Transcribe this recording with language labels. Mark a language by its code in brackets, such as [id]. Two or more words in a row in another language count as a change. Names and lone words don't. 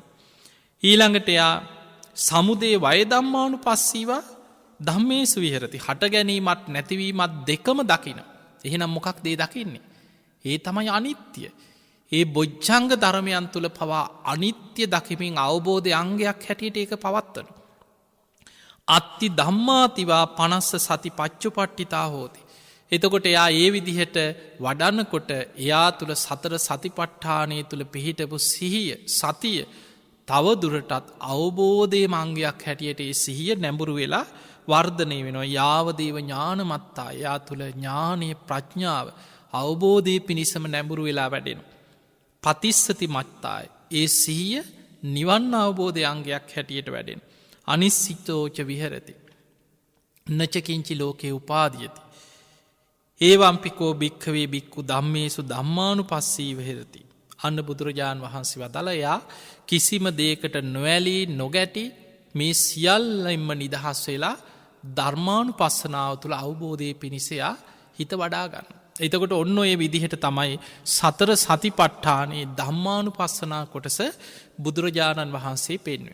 [si] ඊළඟට එයා [pi] සමුදේ වය ධම්මානු පස්සීවා ධම්මේසු විහරති. [si] හට ගැනීමත් නැතිවීමත් දෙකම දකින. එහෙනම් මොකක් දේ දකින්නේ. ඒ තමයි අනිත්‍ය. ඒ බොජ්ජංග ධර්මයන් තුළ පවා අනිත්‍ය දකිමින් අවබෝධය අංගයක් හැටියට ඒක පවත්වන. [pi] අත්ති ධම්මාතිවා පනස්ස සති පච්චු පට්ටිතා හෝති. [si] එතකොට එයා ඒ විදිහට වඩන්නකොට එයා තුළ සතර සතිපට්ඨානය තුළ පිහිටපු සිහිය සතිය තවදුරටත් අවබෝධය මංගයක් හැටියට ඒ සිහිය නැඹුරු වෙලා වර්ධනය වෙනවා. [pi] යාවදේව ඥානමත්තා [si] එයා තුළ ඥානය ප්‍රඥාව අවබෝධය පිණිසම නැඹුරු වෙලා වැඩෙන. [pi] පතිස්සති මත්තායි [si] ඒ සිහිය නිවන් අවබෝධය අංගයක් හැටියට වැඩෙන. [pi] අනිස්සිතෝච විහරති. නචකින්චි ලෝකයේ උපාදියති. ඒවම්පිකෝ භික්කවේ බික්කු ධම්මේසු ධම්මානු පස්සී විහෙරති. [si] අන්න බුදුරජාණන් වහන්සේ වදලයා කිසිම දේකට නොවැලී නොගැටි මේ සියල්ලෙන්ම නිදහස් වෙලා ධර්මානු පස්සනාව තුළ අවබෝධය පිණිසයා හිත වඩාගන්න. එතකොට ඔන්න ඔය විදිහට තමයි සතර සති පට්ඨානයේ ධම්මානු පස්සනා කොටස බුදුරජාණන් වහන්සේ පෙන්වේ.